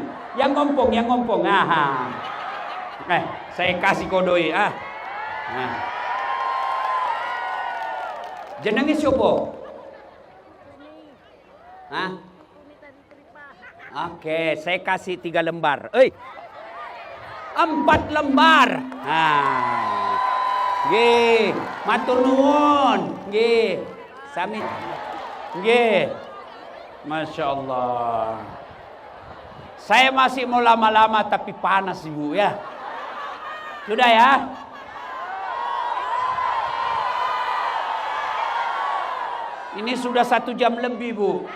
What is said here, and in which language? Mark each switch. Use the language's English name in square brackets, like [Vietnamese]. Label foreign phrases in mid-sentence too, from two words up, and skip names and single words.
[Indonesian] Yang ngompong. Saya kasih kodoi. Jenenge siapa? Oke, saya kasih 3 lembar. 4 lembar. [Javanese] Nggih, matur nuwun. Nggih. Sami. Nggih. [Arabic] ما شاء الله. [Indonesian] Saya masih mau lama-lama tapi panas ibu ya. Sudah ya. Ini sudah 1 jam lebih bu.